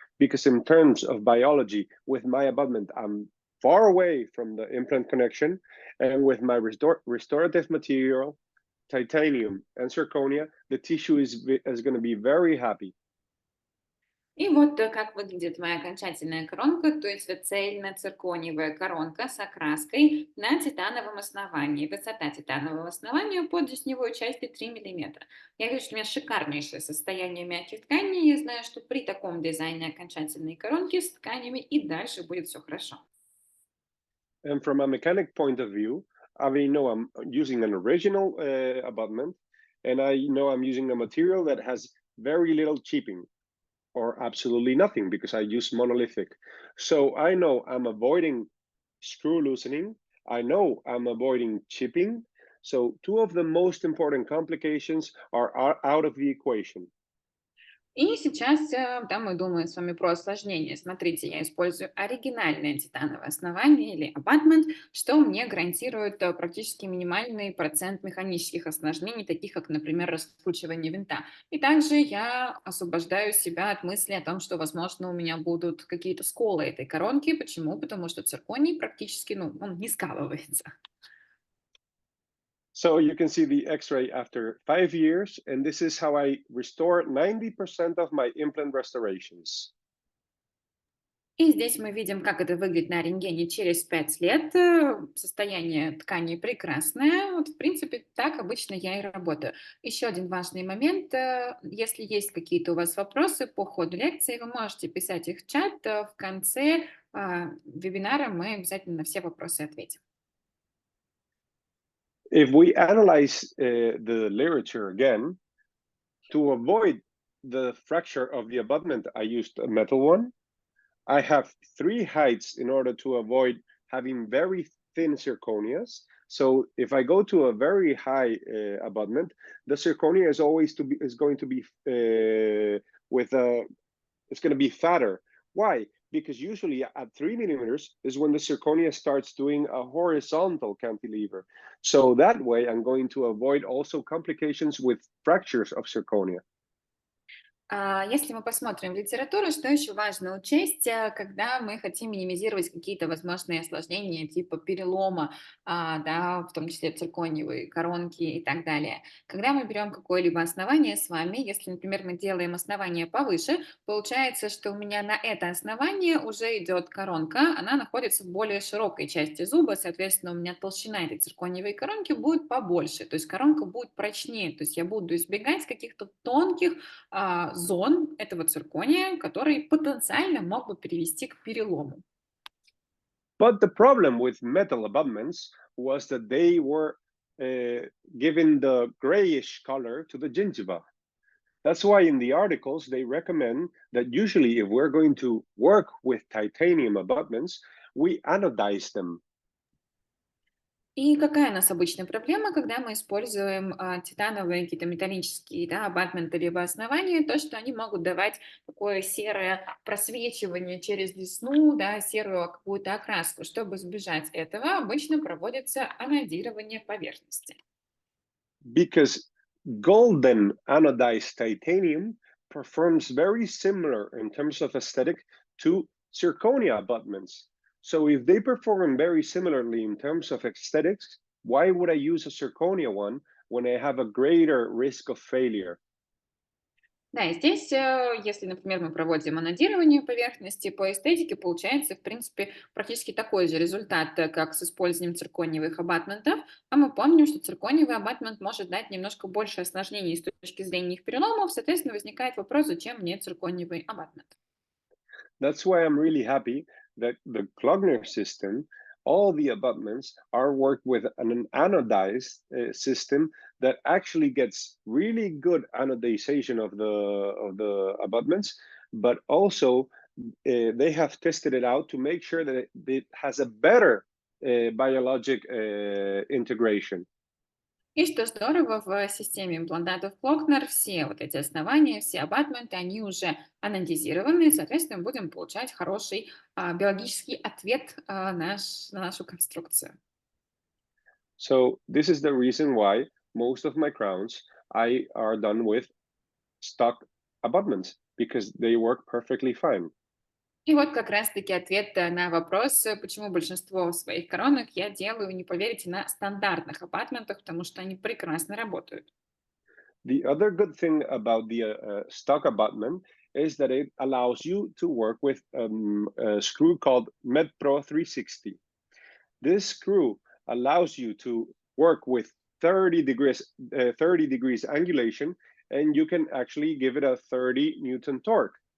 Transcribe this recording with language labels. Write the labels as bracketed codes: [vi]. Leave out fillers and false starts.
[en] Because in terms of biology, with my abutment, I'm far away from the implant connection. And with my restorative material, titanium and zirconia, the tissue is going to be very happy. [ru] И вот как выглядит моя окончательная коронка, то есть это цельно-циркониевая коронка с окраской на титановом основании. Высота титанового основания под десневой частью 3 миллиметра. Я вижу, что у меня шикарнейшее состояние мягких тканей. Я знаю, что при таком дизайне окончательной коронки с тканями и дальше будет все хорошо. [en] And from a mechanic point of view, I already know I'm using an original abutment, and I know I'm using a material that has very little chipping or absolutely nothing because I use monolithic. So I know I'm avoiding screw loosening. I know I'm avoiding chipping. So two of the most important complications are out of the equation. [ru] И сейчас да, мы думаем с вами про осложнение. Смотрите, я использую оригинальное титановое основание или абатмент, что мне гарантирует практически минимальный процент механических осложнений, таких как, например, раскручивание винта. И также я освобождаю себя от мысли о том, что, возможно, у меня будут какие-то сколы этой коронки. Почему? Потому что цирконий практически, ну, он не скалывается. [en] So you can see the X-ray after 5 years, and this is how I restore 90% of my implant restorations. [ru] И здесь мы видим, как это выглядит на рентгене через 5 лет. Состояние ткани прекрасное. Вот, в принципе, так обычно я и работаю. Еще один важный момент. Если есть какие-то у вас вопросы по ходу лекции, вы можете писать их в чат. В конце вебинара мы обязательно на все вопросы ответим. [en] If we analyze the literature again, to avoid the fracture of the abutment, I used a metal one. I have three heights in order to avoid having very thin zirconias. So if I go to a very high abutment, the zirconia is always to be is going to be with a it's going to be fatter. Why? Because usually at 3 millimeters is when the zirconia starts doing a horizontal cantilever. So that way I'm going to avoid also complications with fractures of zirconia. [ru] Если мы посмотрим в литературу, что еще важно учесть, когда мы хотим минимизировать какие-то возможные осложнения типа перелома, да, в том числе циркониевой коронки и так далее. Когда мы берем какое-либо основание с вами, если, например, мы делаем основание повыше, получается, что у меня на это основание уже идет коронка, она находится в более широкой части зуба, соответственно, у меня толщина этой циркониевой коронки будет побольше, то есть коронка будет прочнее, то есть я буду избегать каких-то тонких зон этого циркония, который потенциально мог бы привести к перелому. [en] But the problem with metal abutments was that they were uh, given the grayish color to the gingiva. That's why in the articles they recommend that usually if we're going to work with titanium abutments, we anodize them. [ru] И какая у нас обычная проблема, когда мы используем титановые какие-то металлические, да, абатменты либо основания, то, что они могут давать такое серое просвечивание через десну, да, серую какую-то окраску. Чтобы избежать этого, обычно проводится анодирование поверхности. [en] Because golden anodized titanium performs very similar in terms of aesthetic to zirconia abutments. So if they perform very similarly in terms of aesthetics, why would I use a zirconia one when I have a greater risk of failure? [ru] Да, и здесь, если, например, мы проводим анодирование поверхности по эстетике, получается, в принципе, практически такой же результат, как с использованием циркониевых абатментов. А мы помним, что циркониевый абатмент может дать немножко больше осложнений с точки зрения их переломов. Соответственно, возникает вопрос, зачем мне циркониевый абатмент. [en] That's why I'm really happy that the Klogner system, all the abutments are worked with an anodized system that actually gets really good anodization of the abutments, but also they have tested it out to make sure that it has a better biologic integration. [ru] И что здорово, в системе имплантатов Клокнер все вот эти основания, все абатменты, они уже анодизированы, и, соответственно, мы будем получать хороший биологический ответ на нашу конструкцию. [en] So this is the reason why most of my crowns I are done with stock abutments because they work perfectly fine. [ru] И вот как раз-таки ответ на вопрос, почему большинство своих коронок я делаю, не поверите, на стандартных абатментах, потому что они прекрасно работают. [en] The other good thing about the stock abutment is that it allows you to work with a screw called MedPro 360. This screw allows you to work with 30 degrees angulation, and you can actually give it a 30 Newton torque.